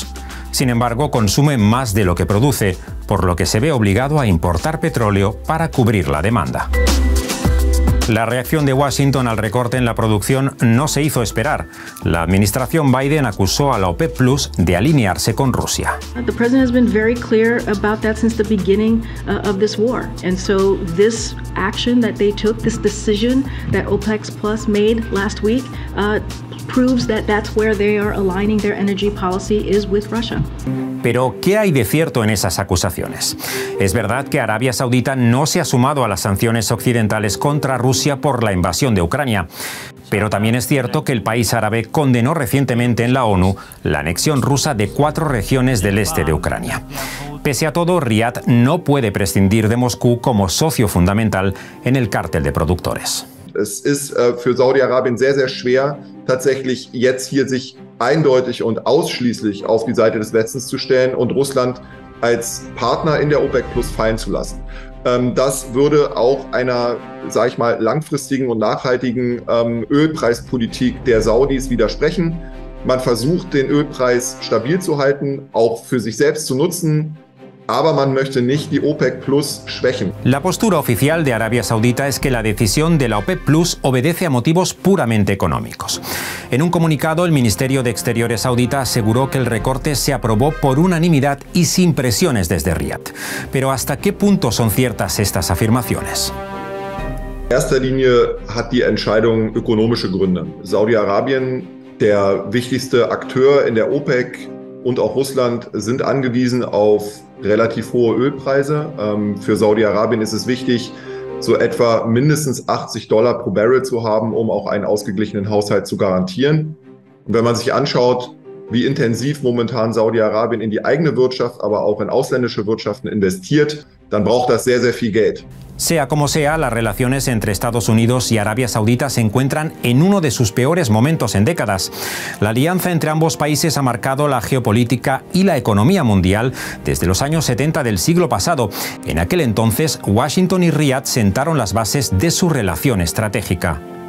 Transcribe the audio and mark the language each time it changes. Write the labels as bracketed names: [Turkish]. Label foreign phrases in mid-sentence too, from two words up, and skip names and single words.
[Spanish] Sin embargo, consume más de lo que produce, por lo que se ve obligado a importar petróleo para cubrir la demanda. La reacción de Washington al recorte en la producción no se hizo esperar. La administración Biden acusó a la OPEP Plus de alinearse con Rusia. [English] The president has been very clear about that since the beginning of this war. And so this action that they took, this decision that OPEC Plus made last week, proves that that's where they are aligning their energy policy is with Russia. [Spanish] Pero, ¿qué hay de cierto en esas acusaciones? Es verdad que Arabia Saudita no se ha sumado a las sanciones occidentales contra Rusia por la invasión de Ucrania. Pero también es cierto que el país árabe condenó recientemente en la ONU la anexión rusa de 4 regiones del este de Ucrania. Pese a todo, Riad no puede prescindir de Moscú como socio fundamental en el cártel de productores. [German] Es ist für Saudi-Arabien sehr, sehr schwer, tatsächlich jetzt hier sich eindeutig und ausschließlich auf die Seite des Westens zu stellen und Russland als Partner in der OPEC Plus fallen zu lassen. Das würde auch einer, sage ich mal, langfristigen und nachhaltigen Ölpreispolitik der Saudis widersprechen. Man versucht, den Ölpreis stabil zu halten, auch für sich selbst zu nutzen. Aber man möchte nicht die OPEC Plus schwächen. [Spanish] La postura oficial de Arabia Saudita es que la decisión de la OPEC Plus obedece a motivos puramente económicos. En un comunicado, el Ministerio de Exteriores saudita aseguró que el recorte se aprobó por unanimidad y sin presiones desde Riad. Pero ¿hasta qué punto son ciertas estas afirmaciones? [German] In erster Linie hat die Entscheidung ökonomische Gründe. Saudi-Arabien, der wichtigste Akteur in der OPEC, und auch Russland sind angewiesen auf relativ hohe Ölpreise. Für Saudi-Arabien ist es wichtig, so etwa mindestens $80 pro Barrel zu haben, um auch einen ausgeglichenen Haushalt zu garantieren. Und wenn man sich anschaut, wie intensiv momentan Saudi-Arabien in die eigene Wirtschaft, aber auch in ausländische Wirtschaften investiert, dann braucht das sehr, sehr viel Geld. [Spanish] Sea como sea, las relaciones entre Estados Unidos y Arabia Saudita se encuentran en uno de sus peores momentos en décadas. La alianza entre ambos países ha marcado la geopolítica y la economía mundial desde los años 70 del siglo pasado. En aquel entonces, Washington y Riad sentaron las bases de su relación estratégica.